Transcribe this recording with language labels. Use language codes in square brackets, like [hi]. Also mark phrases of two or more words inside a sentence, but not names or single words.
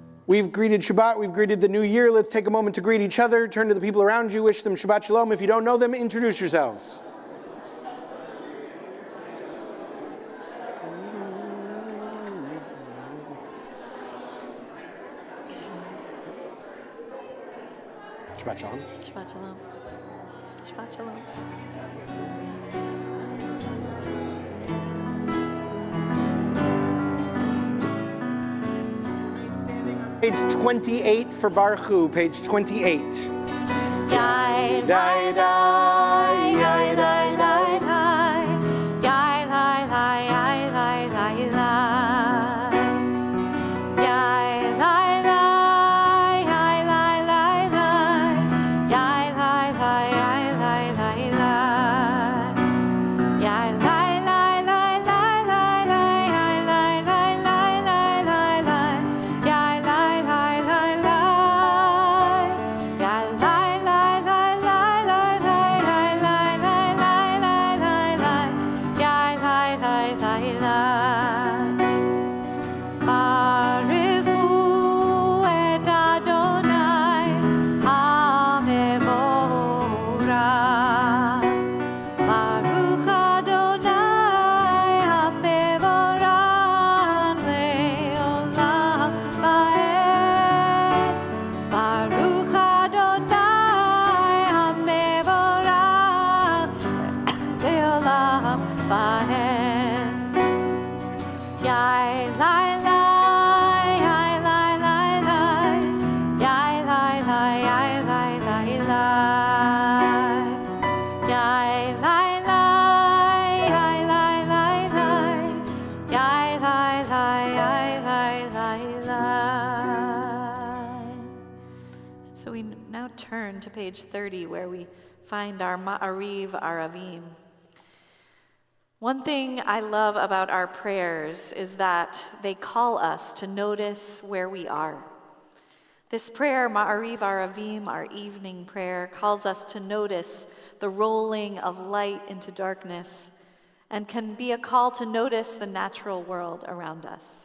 [en] We've greeted Shabbat, we've greeted the new year. Let's take a moment to greet each other. Turn to the people around you, wish them [he] שבת שלום. [en] If you don't know them, introduce yourselves. [he] שבת שלום. שבת שלום שבת שלום. [en] Page 28 for Baruch Hu, page 28. Yai, Dai, dai, yai, dai, dai. Yai, lai, lai, yai, lai, lai, lai. Yai, lai, lai, yai, lai, lai, lai. Yai, lai, lai, yai, lai, lai, lai. Yai, lai, lai, lai, lai, lai, lai, yai, lai, lai, lai, lai, lai, lai. Yai, lai, lai, lai, lai. Yai, lai, lai, lai, lai, lai, lai, yai, lai, lai, lai, lai, lai, lai. Yai, lai, lai, lai, lai. [he] ברכו את אדני המבורך. ברוך אדני המבורך לעולם ועד. ברוך אדני המבורך לעולם ועד. Yai, lai, lai, yai, lai, lai, lai. Yai, lai, lai, yai, lai, lai, lai. Yai, lai, lai, yai, lai, lai, lai. Yai, lai, lai, yai, lai, lai, lai. [en] So we now turn to page 30 where we find our Ma'ariv Aravim. One thing I love about our prayers is that they call us to notice where we are. This prayer, Ma'ariv Aravim, our evening prayer, calls us to notice the rolling of light into darkness and can be a call to notice the natural world around us.